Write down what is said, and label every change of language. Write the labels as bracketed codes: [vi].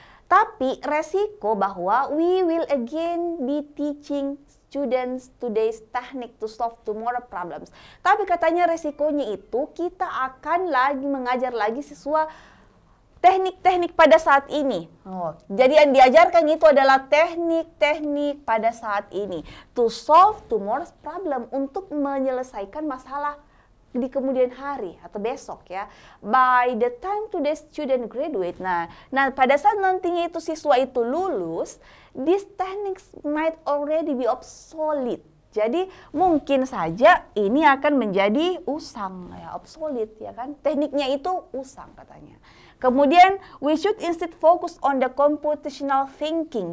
[id] Tapi resiko bahwa [en] we will again be teaching students today's technique to solve tomorrow problems. [id] Tapi katanya resikonya itu kita akan lagi mengajar lagi siswa teknik-teknik pada saat ini. Oh, jadi yang diajarkan itu adalah teknik-teknik pada saat ini [en] to solve tomorrow's problem, [id] untuk menyelesaikan masalah di kemudian hari atau besok ya. By the time today's student graduate, nah pada saat nantinya itu siswa itu lulus, these techniques might already be obsolete. Jadi mungkin saja ini akan menjadi usang ya, obsolete ya kan. Tekniknya itu usang katanya. [en] Kemudian we should instead focus on the computational thinking.